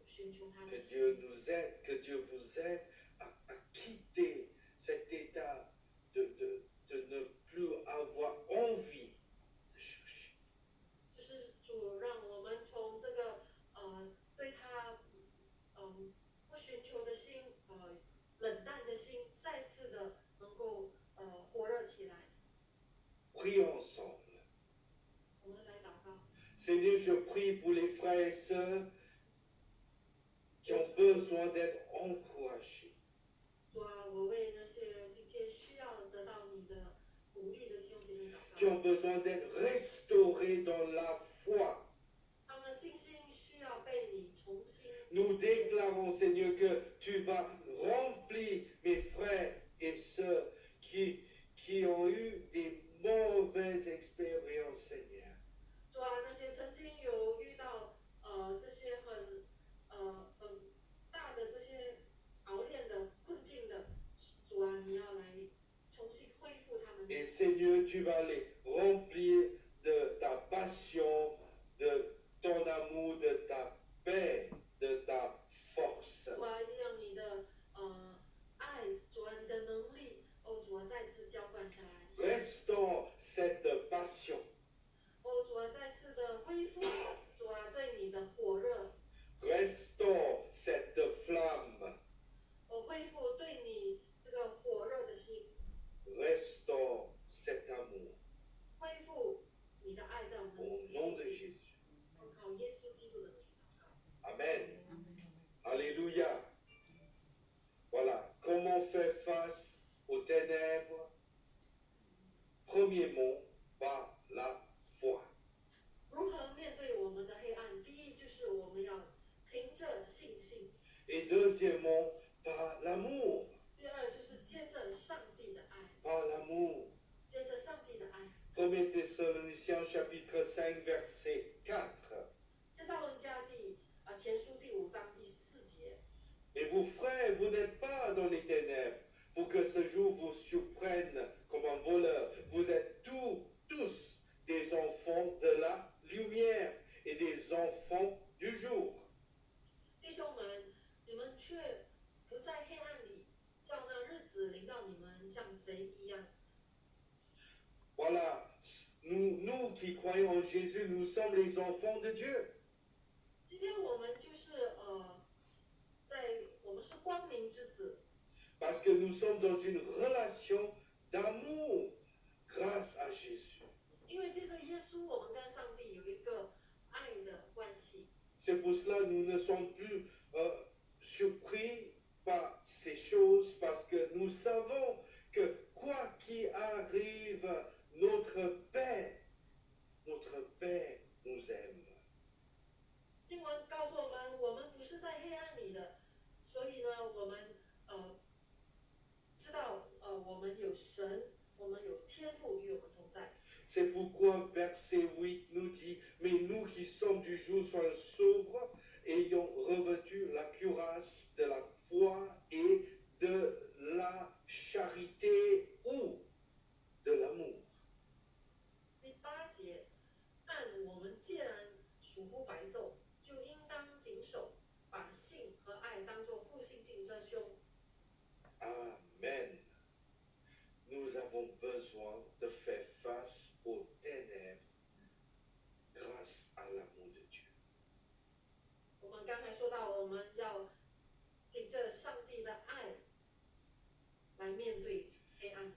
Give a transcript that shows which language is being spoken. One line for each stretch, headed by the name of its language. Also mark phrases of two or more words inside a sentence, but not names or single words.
Chinese: 寻求他的
French: Que
Chinese: 心。
French: Dieu nous aide, que Dieu vous aide à quitter cet état de ne plus avoir envie de chercher.
Chinese: 就是主让我们从这个对他不寻求的心冷淡的心，再次的能够火热起来。
French: Prions ensemble.
Chinese: 我们来祷告。
French: Seigneur, je prie pour les frères et sœurs qui ont besoin d'être encouragés.
Chinese: 主啊，我为那些今天需要得到你的鼓励的弟兄姐妹祷
French: Qui
Chinese: 告。
French: ont besoin d'être restaurés dans la foi.
Chinese: 他们的信心需要被你重新。
French: Nous déclarons, Seigneur, que tu vas remplir mes frères et sœurs qui ont eu des mauvaises expériences, Seigneur.
Chinese: 主啊，那些曾经有遇到这些很大的这些熬炼的困境的，主啊，你要来重新恢复他们。
French: Et Seigneur, tu vas les remplir de ta passion, de ton amour, de ta paix, de ta force.
Chinese: 主啊，让你的爱，主啊，你的能力，主啊，再次浇灌下来。
French: Restaure cette passion.
Chinese: 主啊，再次的恢复，主啊，对你的火热，
French: Restaure cette flamme.
Chinese: 恢复对你这个火热的心，
French: Restaure cet amour.
Chinese: 恢复你的爱在我们
French: Au
Chinese: 的
French: nom de
Chinese: 心里。
French: Jésus.
Chinese: 我靠耶稣基督的名祷告。
French: Amen. Alléluia. Voilà. Comment faire face aux ténèbres? Premièrement, par la foi.
Chinese: 如何面对我们的黑暗？第一就是我们要凭着信心；
French: Et deuxièmement, par l'amour.
Chinese: 第二就是接着上帝的爱，
French: Par l'amour.
Chinese: 接着上帝的爱。
French: 1 Thessaloniciens chapitre 5 verset 4.
Chinese: 帖撒罗尼迦前书第5章第4节。
French: Et vous frères, vous n'êtes pas dans les ténèbres pour que ce jour vous surprenne comme un voleur. Vous êtes tous des enfants de la lumière et des enfants du jour.
Chinese: 弟兄们，你们却不在黑暗里，叫那日子临到你们像贼一样。
French: Voilà, nous qui croyons en Jésus, nous sommes les enfants de Dieu.
Chinese: 今天我们就是我们是光明之子，
French: Parce que nous sommes dans une relation d'amour grâce à Jésus.
Chinese: 因为借着耶稣，我们跟上帝有一个爱的关系。
French: C'est pour cela que nous ne sommes plus surpris par ces choses, parce que nous savons que quoi qu'il arrive, notre Père nous aime.
Chinese: 经文告诉我们，我们不是在黑暗里的，所以呢，我们知道我们有神，我们有天父与我们同在。
French: C'est pourquoi verset 8 nous dit, mais nous qui sommes du jour soyons sobres, ayant revêtu la cuirasse de la foi et de la charité ou de l'amour.
Chinese: 第8节，但我们既然属乎白昼，就应当谨守，把信和爱当作护心镜遮胸。
French: Amen. Nous avons besoin de faire face aux ténèbres grâce à l'amour de Dieu.
Chinese: 我们刚才说到，我们要凭着上帝的爱来面对黑暗。